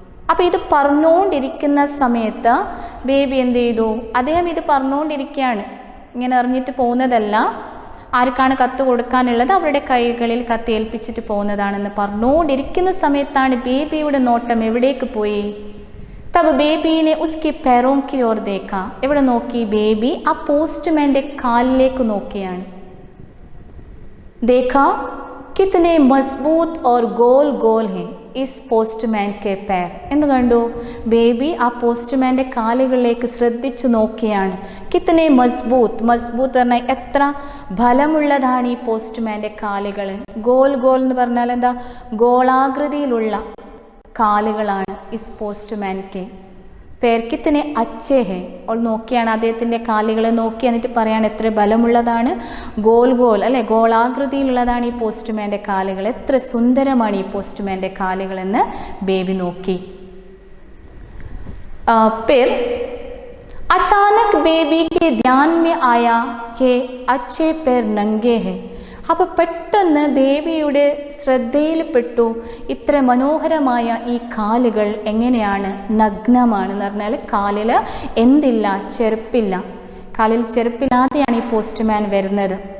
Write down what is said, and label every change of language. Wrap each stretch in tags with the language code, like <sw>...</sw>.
<ml>അപ്പോൾ ഇത് പറഞ്ഞുകൊണ്ടിരിക്കുന്ന സമയത്ത് ബേബി എന്ത് ചെയ്തു? അദ്ദേഹം ഇത് പറഞ്ഞുകൊണ്ടിരിക്കുകയാണ്, ഇങ്ങനെ എറിഞ്ഞിട്ട് പോകുന്നതല്ല, ആർക്കാണ് കത്ത് കൊടുക്കാനുള്ളത് അവരുടെ കൈകളിൽ കത്ത് ഏൽപ്പിച്ചിട്ട് പോകുന്നതാണെന്ന് പറഞ്ഞുകൊണ്ടിരിക്കുന്ന സമയത്താണ് ബേബിയുടെ നോട്ടം എവിടേക്ക് പോയി?</ml> <hi>തബ് ബേബീനെ ഉസ്കി पैरों की ओर देखा.</hi> <ml>എവിടെ നോക്കി? ബേബി ആ പോസ്റ്റ്മാൻ്റെ കാലിലേക്ക് നോക്കിയാണ്.</ml> <hi>देखा कितने मजबूत और गोल गोल हैं इस</hi> <ml>പോസ്റ്റ്മാൻ കെ</ml> <hi>पैर.</hi> <ml>എന്ന് കണ്ടു? ബേബി ആ പോസ്റ്റ്മാൻ്റെ കാലുകളിലേക്ക് ശ്രദ്ധിച്ചു നോക്കിയാണ്.</ml> <hi>കിത്തനെ മസ്ബൂത്ത്,</hi> <ml>മസ്ബൂത്ത് പറഞ്ഞാൽ എത്ര ബലമുള്ളതാണ് ഈ പോസ്റ്റ്മാൻ്റെ കാലുകൾ. ഗോൽ ഗോൾ എന്ന് പറഞ്ഞാൽ എന്താ? ഗോളാകൃതിയിലുള്ള കാലുകളാണ്</ml> <hi>ഇസ് പോസ്റ്റ്മാൻ കെ പേർ. കിത്തനെ അച്ചേ ഹേ.</hi> <ml>അവൾ നോക്കിയാണ് അദ്ദേഹത്തിൻ്റെ കാലുകളെ നോക്കി, എന്നിട്ട് പറയാണ് എത്ര ബലമുള്ളതാണ്, ഗോൽ ഗോൾ അല്ലെ, ഗോളാകൃതിയിലുള്ളതാണ് ഈ പോസ്റ്റ്മാൻ്റെ കാലുകൾ, എത്ര സുന്ദരമാണ് ഈ പോസ്റ്റ്മാൻ്റെ കാലുകളെന്ന് ബേബി നോക്കി.</ml> <hi>फिर अचानक बेबी के ध्यान में आया कि अच्छे पैर नंगे हैं.</hi> <ml>അപ്പോൾ പെട്ടെന്ന് ബേബിയുടെ ശ്രദ്ധയിൽപ്പെട്ടു ഇത്ര മനോഹരമായ ഈ കാലുകൾ എങ്ങനെയാണ് നഗ്നമാണ് എന്ന് പറഞ്ഞാൽ കാലിൽ എന്തില്ല? ചെരുപ്പില്ല. കാലിൽ ചെരുപ്പില്ലാതെയാണ് ഈ പോസ്റ്റ്മാൻ വരുന്നത്.</ml>